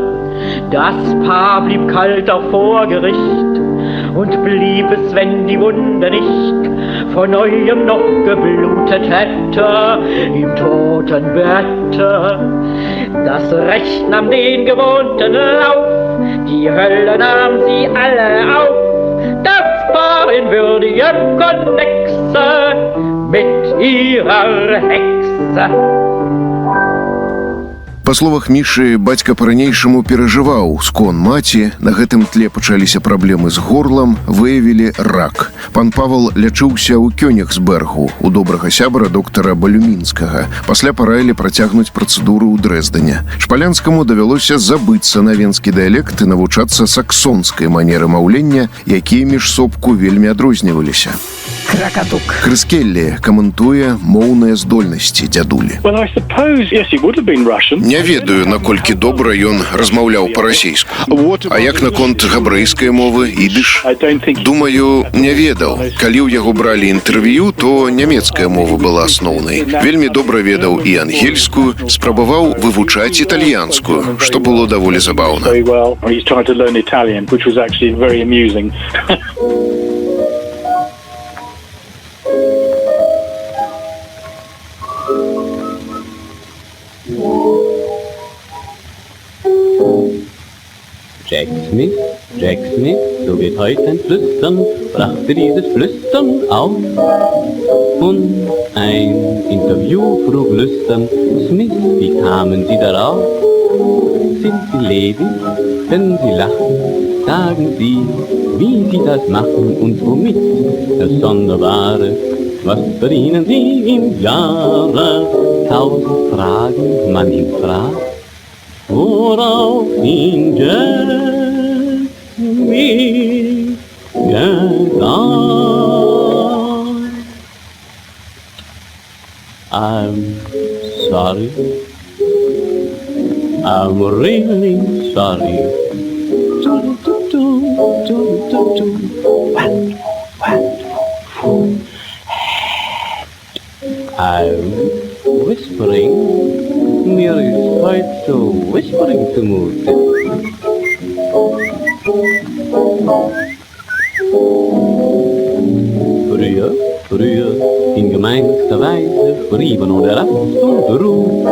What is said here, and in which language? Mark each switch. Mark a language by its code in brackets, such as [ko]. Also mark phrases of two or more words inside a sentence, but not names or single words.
[de] Das Paar blieb kalt auch vor Gericht und blieb es, wenn die Wunde nicht von neuem noch geblutet hätte im Totenbette. Das Recht nahm den gewohnten Lauf, die Hölle nahm sie alle auf. Das Paar in würdigem Konnexe mit ihrer Hexe. [be] Па словах Мішы, бацька па-ранейшаму перажываў скон маці, на гэтым тле пачаліся праблемы з горлам, выявілі рак. Пан Павал лячыўся ў Кёнігсбергу у добрага сябра доктара Балюмінскага. Пасля параілі працягнуць працэдуру ў Дрэздане. Шпалянскаму давялося забыцца на венскі дыялект і навучацца саксонскай манеры маўлення, якія між сопку вельмі адрозніваліся. Кракатук. Крыс Келлі каментуе моўныя здольнасці дзядулі. [en] Well, I suppose, yes, it would have been Russian. [be] Не ведаю, наколькі добра ён размаўляў па-расейску. А як наконт габрэйскай мовы, ідыш? Думаю, не ведаў. Калі ў яго бралі інтэрв'ю, то нямецкая мова была асноўнай. Вельмі добра ведаў і ангельскую, спрабаваў вывучаць італьянскую, што было даволі забаўна. [en] Very well. He's trying to learn Italian, which was actually very amusing. [de] Jack Smith, so geht heute ein Flüstern, brachte dieses Flüstern auf. Und ein Interview frug lüstern, Smith, wie kamen Sie darauf? Sind Sie ledig, können Sie lachen, sagen Sie, wie Sie das machen und womit? Das Sonderbare, was verdienen Sie im Jahre? 1000 Fragen man ihn fragt, worauf ihn Jack Smith gesagt. [en] I'm sorry, I'm really sorry. I'm whispering, [de] mir ist heute so whispering zumute. Früher, in gemeinster Weise, frieben ohne Rast und Ruhe.